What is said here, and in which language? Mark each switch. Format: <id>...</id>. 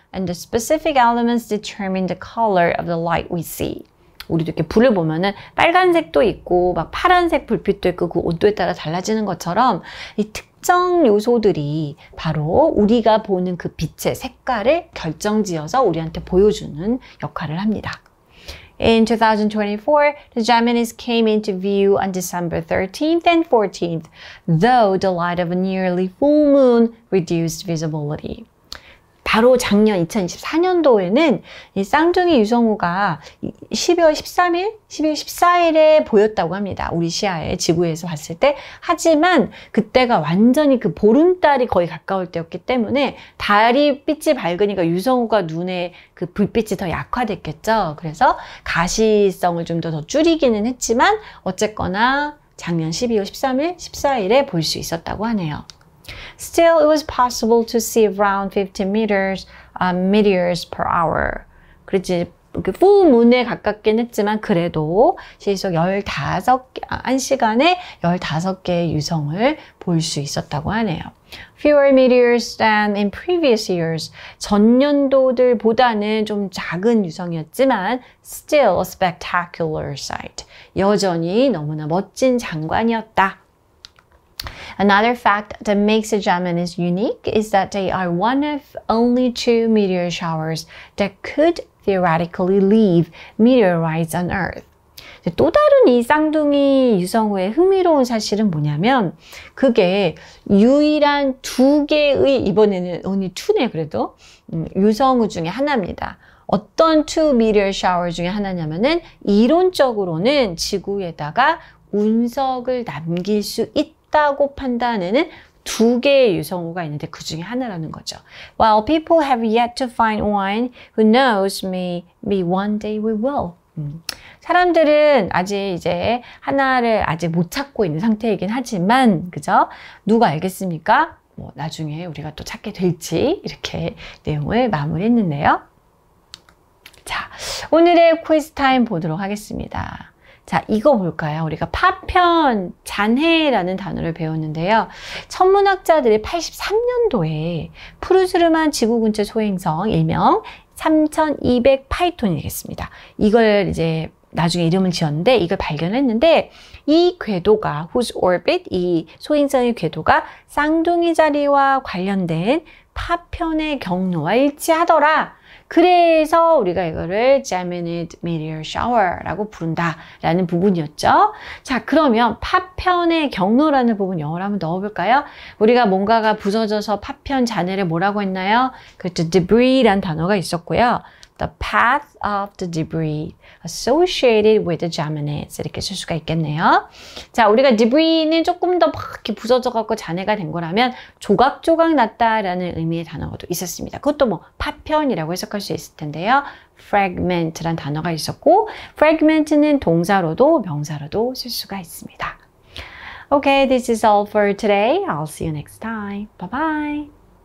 <en>And the specific elements determine the color of the light we see.</en> <ko>우리도 이렇게 불을 보면은 빨간색도 있고 막 파란색 불빛도 있고 그 온도에 따라 달라지는 것처럼 이 특정 요소들이 바로 우리가 보는 그 빛의 색깔을 결정지어서 우리한테 보여주는 역할을 합니다.</ko> <en>In 2024, the Geminis came into view on December 13th and 14th, though the light of a nearly full moon reduced visibility.</en> <ko>바로 작년 2024년도에는 이 쌍둥이 유성우가 12월 13일, 12월 14일에 보였다고 합니다. 우리 시야에 지구에서 봤을 때. 하지만 그때가 완전히 그 보름달이 거의 가까울 때였기 때문에 달이 빛이 밝으니까 유성우가 눈에 그 불빛이 더 약화됐겠죠. 그래서 가시성을 좀 더 줄이기는 했지만 어쨌거나 작년 12월 13일, 14일에 볼 수 있었다고 하네요.</ko> <en>Still, it was possible to see around 50 meteors per hour.</en> <ko>그렇지, full moon에 가깝긴 했지만 그래도 시속 1시간에 15개의 유성을 볼 수 있었다고 하네요.</ko> <en>Fewer meteors than in previous years.</en> <ko>전년도들보다는 좀 작은 유성이었지만</ko> <en>still a spectacular sight.</en> <ko>여전히 너무나 멋진 장관이었다.</ko> <en>Another fact that makes the Geminis unique is that they are one of only 2 meteor showers that could theoretically leave meteorites on Earth.</en> <ko>또 다른 이 쌍둥이 유성우의 흥미로운 사실은 뭐냐면 그게 유일한 2개의 이번에는 only 2네 그래도 유성우 중에 하나입니다. 어떤 2 meteor shower 중에 하나냐면은 이론적으로는 지구에다가 운석을 남길 수 있다고 판단하는 2개의 유성우가 있는데 그 중에 하나라는 거죠.</ko> <en>While people have yet to find one, who knows, maybe one day we will.</en> <ko>사람들은 아직 이제 하나를 아직 못 찾고 있는 상태이긴 하지만, 그죠? 누가 알겠습니까? 뭐 나중에 우리가 또 찾게 될지 이렇게 내용을 마무리했는데요. 자, 오늘의 퀴즈 타임 보도록 하겠습니다. 자, 이거 볼까요? 우리가 파편 잔해라는 단어를 배웠는데요. 천문학자들이 83년도에 푸르스름한 지구 근처 소행성 일명 3200 파이톤이겠습니다. 이걸 이제 나중에 이름을 지었는데 이걸 발견했는데 이 궤도가</ko> <en>whose orbit,</en> <ko>이 소행성의 궤도가 쌍둥이 자리와 관련된 파편의 경로와 일치하더라. 그래서 우리가 이거를 Geminid Meteor Shower라고 부른다라는 부분이었죠. 자, 그러면 파편의 경로라는 부분 영어로 한번 넣어볼까요? 우리가 뭔가가 부서져서 파편 잔해를 뭐라고 했나요? 그렇죠. debris란 단어가 있었고요.</ko> <en>The path of the debris associated with the geminids</en> <ko>이렇게 쓸 수가 있겠네요. 자, 우리가 debris는 조금 더 막 이렇게 부서져 갖고 잔해가 된 거라면 조각조각 났다라는 의미의 단어도 있었습니다. 그것도 뭐 파편이라고 해석할 수 있을 텐데요. fragment란 단어가 있었고 fragment는 동사로도 명사로도 쓸 수가 있습니다.</ko> <en>Okay, this is all for today. I'll see you next time. Bye bye.</en>